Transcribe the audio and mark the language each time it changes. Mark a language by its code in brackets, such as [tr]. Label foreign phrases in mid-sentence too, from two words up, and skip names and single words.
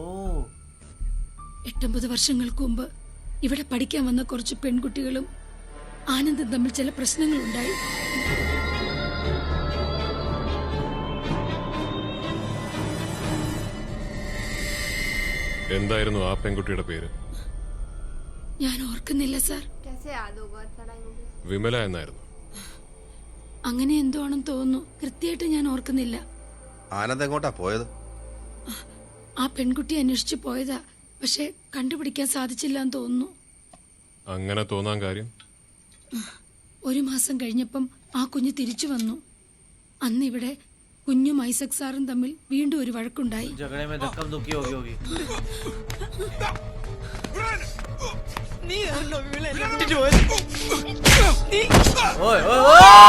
[ml] 8-9 വർഷങ്ങൾക്ക് മുമ്പ് ഇവിടെ പഠിക്കാൻ വന്ന കുറച്ച് പെൺകുട്ടികളും ആനന്ദും തമ്മിൽ ചില പ്രശ്നങ്ങളുണ്ടായി. എന്തായിരുന്നു ആ പെൺകുട്ടിയുടെ പേര്? ഞാൻ ഓർക്കുന്നില്ല സാർ. [hi] कैसे याद होगा इतना टाइम हो गया। [ml] വിമല എന്നായിരുന്നു. അങ്ങനെ എന്തോ ആണെന്ന് തോന്നുന്നു. കൃത്യമായിട്ട് ഞാൻ ഓർക്കുന്നില്ല. ആനന്ദ് എങ്ങോട്ടാ പോയത്? ആ പെൺകുട്ടി അന്വേഷിച്ചു പോയതാ, പക്ഷെ കണ്ടുപിടിക്കാൻ സാധിച്ചില്ല എന്ന് തോന്നുന്നു. അങ്ങനെ തോന്നാൻ കാര്യം? 1 മാസം കഴിഞ്ഞപ്പം ആ കുഞ്ഞ് തിരിച്ചു വന്നു. അന്ന് ഇവിടെ കുഞ്ഞും ഐസക് സാറും തമ്മിൽ വീണ്ടും ഒരു വഴക്കുണ്ടായി. [hi] झगड़े में धक्का धुक्की होगी। ओए ओए ओए